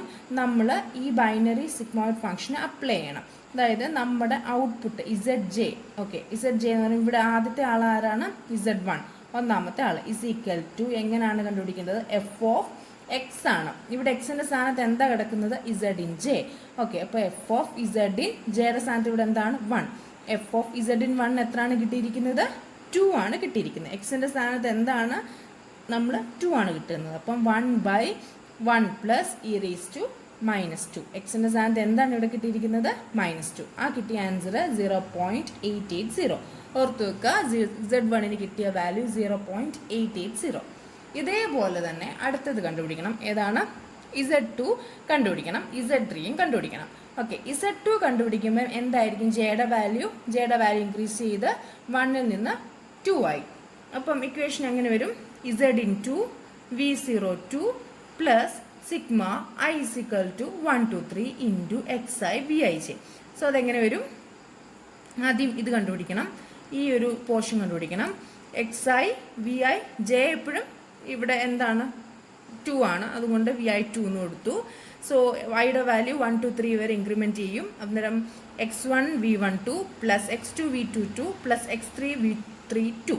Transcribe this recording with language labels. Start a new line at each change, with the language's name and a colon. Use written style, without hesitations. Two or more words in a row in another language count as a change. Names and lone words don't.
Malayalam: നമ്മൾ ഈ
English: binary sigmoid function
Malayalam: അപ്ലൈ ചെയ്യണം. അതായത് നമ്മുടെ ഔട്ട്പുട്ട് ZJ. ഓക്കെ, ZJ എന്ന് പറയുമ്പോൾ ഇവിടെ ആദ്യത്തെ ആൾ ആരാണ്? Z1, ഒന്നാമത്തെ ആൾ = എങ്ങനെയാണ് കണ്ടുപിടിക്കേണ്ടത്? f(x) ആണ്. ഇവിടെ എക്സിൻ്റെ സ്ഥാനത്ത് എന്താ കിടക്കുന്നത്?
English: Z in J.
Malayalam: ഓക്കെ, അപ്പോൾ f(z in J)യുടെ സ്ഥാനത്ത് ഇവിടെ എന്താണ്? 1. f(z in 1) എത്രയാണ് കിട്ടിയിരിക്കുന്നത്? 2 ആണ് കിട്ടിയിരിക്കുന്നത്. എക്സിൻ്റെ സ്ഥാനത്ത് എന്താണ്? നമ്മൾ 2 ആണ് കിട്ടുന്നത്. അപ്പം 1/1 + e⁻⁻². എക്സിൻ്റെ സ്ഥാനത്ത് എന്താണ് ഇവിടെ കിട്ടിയിരിക്കുന്നത്? -2. ആ കിട്ടിയ ആൻസർ 0.880. ഓർത്ത് വെക്കുക, Z1ന് കിട്ടിയ വാല്യൂ 0.880. ഇതേപോലെ തന്നെ അടുത്തത് കണ്ടുപിടിക്കണം. ഏതാണ്? Z2 കണ്ടുപിടിക്കണം, Z3യും കണ്ടുപിടിക്കണം. ഓക്കെ, Z2 കണ്ടുപിടിക്കുമ്പോൾ എന്തായിരിക്കും? ജെയുടെ വാല്യൂ ഇൻക്രീസ് ചെയ്ത് 1ൽ നിന്ന് 2 ആയി. അപ്പം ഇക്വേഷൻ എങ്ങനെ വരും?
English: Z into V02 plus sigma I is equal to 123 into XI VIJ.
Malayalam: സോ അതെങ്ങനെ വരും? ആദ്യം ഇത് കണ്ടുപിടിക്കണം, ഈ ഒരു പോർഷൻ കണ്ടുപിടിക്കണം. XI VI J എപ്പോഴും ഇവിടെ എന്താണ്? 2 ആണ്, അതുകൊണ്ട് VI2 എന്ന് കൊടുത്തു. സോ വൈയുടെ വാല്യൂ 1 to 3 വരെ ഇൻക്രിമെൻറ്റ് ചെയ്യും. അന്നേരം x1 V12 പ്ലസ് x2 V22 പ്ലസ് x3 V32.